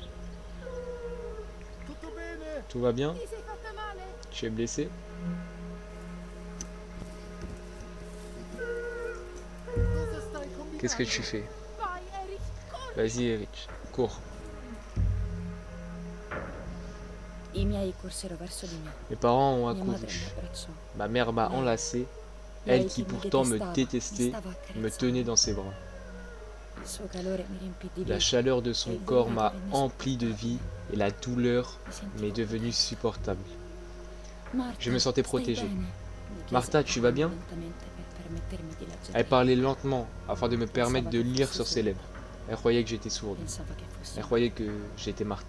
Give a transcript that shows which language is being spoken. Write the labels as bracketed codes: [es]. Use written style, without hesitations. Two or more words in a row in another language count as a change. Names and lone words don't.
[fr] Tout va bien? Tu es blessé? Qu'est-ce que tu fais? Vas-y, Erich, cours. [it] I miei corsero verso di me. [fr] Mes parents ont [it] Mia madre mi [fr] accouru. [it] abbracciò. [fr] Ma mère m'a enlacé. Elle qui pourtant me détestait, me tenait dans ses bras. [it] Il suo calore mi riempì di [fr] La [it] vita. [fr] chaleur de son corps m'a empli de vie et la douleur m'est devenue supportable. Je me sentais protégé. Martha, tu vas bien? Elle parlait lentement afin de me permettre de lire sur ses lèvres. Elle croyait que j'étais sourde. Elle croyait que j'étais Martha.